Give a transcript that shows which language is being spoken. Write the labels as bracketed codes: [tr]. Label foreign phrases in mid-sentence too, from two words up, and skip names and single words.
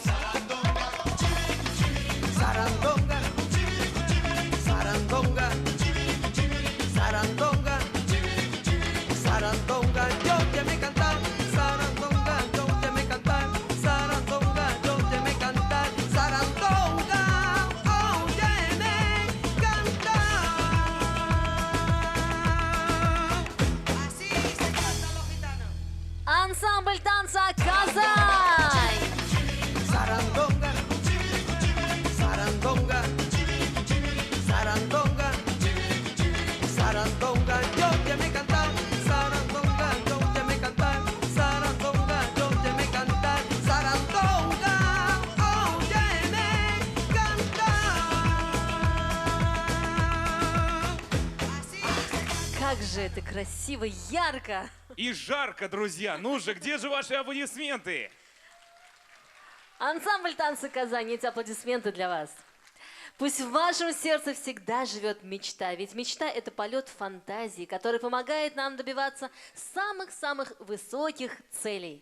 [es] Sarandonga, sarandonga, sarandonga, sarandonga, yo te me cantar, sarandonga, yo te me cantar, sarandonga, yo te me cantar, sarandonga, óyeme cantar. Así se cantan los gitanos. [ru] Ансамбль танца «Казань». [es] Sarandonga, sarandonga, sarandonga, sarandonga, yo te me cantar, sarandonga, yo te me cantar, sarandonga, yo te me cantar, sarandonga, óyeme cantar. [ru] Как же это красиво, ярко! И жарко, друзья. Ну же, где же ваши аплодисменты? Ансамбль танца «Казань», эти аплодисменты для вас. Пусть в вашем сердце всегда живет мечта, ведь мечта – это полет фантазии, который помогает нам добиваться самых-самых высоких целей.